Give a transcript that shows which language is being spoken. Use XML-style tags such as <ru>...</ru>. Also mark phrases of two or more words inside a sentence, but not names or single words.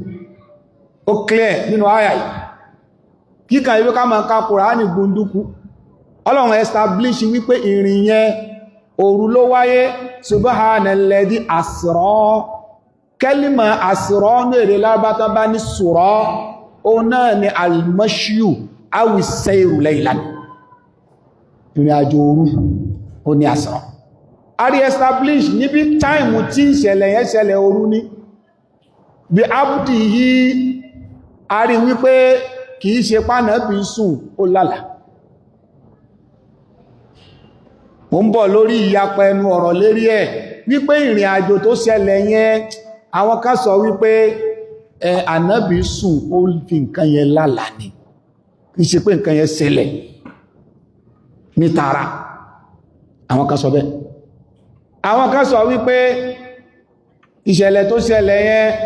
<yo>ó clear nínú àyà yìí kíkà ìwé ká máa ka Kùránì gbunduku Ọlọ́run establish wípé ìrìn yẹn òru ló wáyé</yo> <ar>سبحان الذي أسرى</ar> <yo>kẹ́lìmọ̀ asra ní èdè lábátá bá ní sura ó náà ni</yo> <ar>المشي أو سير ليلا</ar> <yo>ìrìn àjò òru ó ní asra a rí establish níbi táìmù tí ìṣẹ̀lẹ̀ yẹn ṣẹlẹ̀ òru ní bí abdi yìí a rí wípé kìí ṣe pánà bí sùn ó lálà mo ń bọ̀ lórí ìyapa ẹnu ọ̀rọ̀ lérí ẹ̀ wípé ìrìn àjò tó ṣẹlẹ̀ yẹn àwọn kan sọ wípé ànábì sùn ó fi nǹkan yẹn lálà ní kìí ṣe pé nǹkan yẹn ṣẹlẹ̀ ní tààrà àwọn kan sọ bẹ́ẹ̀ àwọn kan sọ wípé ìṣẹ̀lẹ̀ tó ṣẹlẹ̀ yẹn</yo>